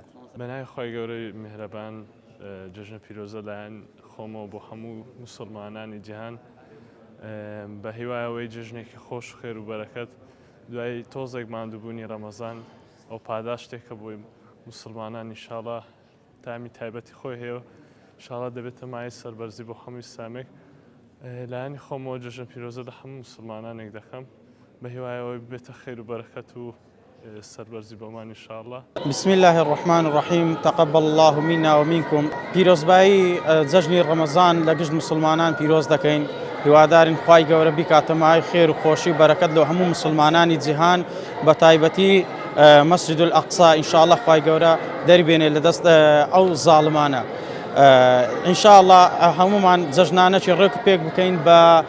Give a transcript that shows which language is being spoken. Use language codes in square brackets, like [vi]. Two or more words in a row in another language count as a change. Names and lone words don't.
[ckb] بەنای خۆی گەورەی میهرەبان، جەژنە پیرۆزە لایەن خۆمەوە بۆ هەموو مسلمانانی جیهان، بە هیوایەوەی جژنێکی خۆش و خێر و بەرەکەت دوای تۆزێک ماندووبوونی ڕەمەزان ئەو پاداش شتێکە بۆی مسلمانان ئینشاڵڵا تامی تایبەتی خۆی هەیە، ئینشاڵڵا دەبێتە مای سەربەرزی بۆ هەمووی سامێک. لایەنی خۆمەوە جەژنە پیرۆزە لە هەموو مسلمانانێک دەکەم، بە هیوایەوەی بێتە خێر و بەرەکەت و سەربەرزی بۆمان ئینشاءڵڵا. [ar] بسم الله الرحمن الرحیم، تقبل الله منا ومنکم. [ckb] پیرۆزبایی جەژنی ڕەمەزان لە گشت مسلمانان پیرۆز دەکەین، هیوادارین خوای گەورە بیکاتە مای خێر و خۆشی و بەرەکەت لە هەموو مسلمانانی جیهان، بە تایبەتی مەسجد الأقصا ئینشاءالله خوای گەورە دەربێنێ لە دەست ئەو زاڵمانە ئینشاءالله هەمومان جەژنانەی ڕێک پێک بکەین بە